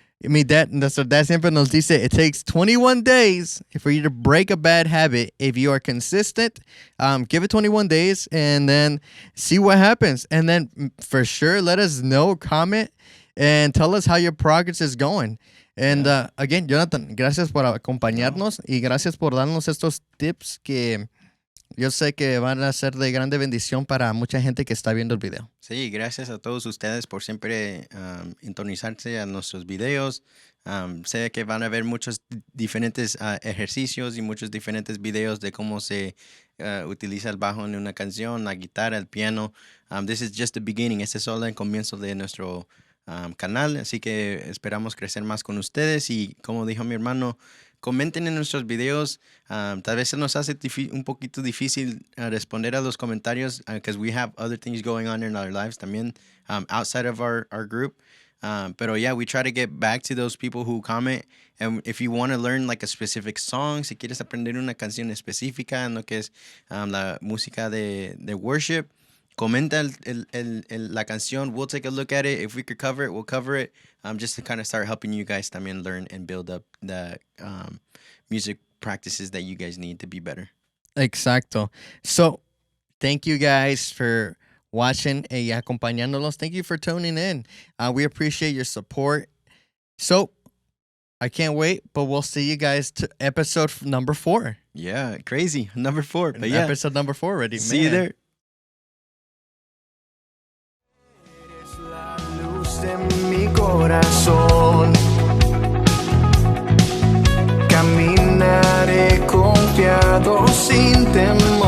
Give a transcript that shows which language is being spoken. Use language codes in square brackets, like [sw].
[en] I mean, that [es] siempre nos dice [en] it takes 21 days for you to break a bad habit. If you are consistent, give it 21 days and then see what happens. And then for sure, let us know, comment, and tell us how your progress is going. And again, [es] Jonathan, gracias por acompañarnos y gracias por darnos estos tips que yo sé que van a ser de grande bendición para mucha gente que está viendo el video. sí, gracias a todos ustedes por siempre sintonizarse a nuestros videos. Sé que van a ver muchos diferentes ejercicios y muchos diferentes videos de cómo se utiliza el bajo en una canción, la guitarra, el piano. [en] This is just the beginning. [es] Este es solo el comienzo de nuestro canal, así que esperamos crecer más con ustedes y como dijo mi hermano, comenten en nuestros videos. Tal vez se nos hace un poquito difícil responder a los comentarios [en] because we have other things going on in our lives también outside of our group. Pero yeah, we try to get back to those people who comment. And if you want to learn like a specific song, [es] si quieres aprender una canción específica en lo que es la música de worship, comenta la canción. [en] We'll take a look at it. If we could cover it, we'll cover it. Just to kind of start helping you guys también learn and build up the music practices that you guys need to be better. Exacto. So, thank you guys for watching [es] y acompañándonos. [en] Thank you for tuning in. We appreciate your support. So, I can't wait, but we'll see you guys to episode number 4. Yeah, crazy. Number 4. But yeah, episode number 4 already. See you there. [es] Eres la luz de mi corazón. Caminaré confiado sin temor.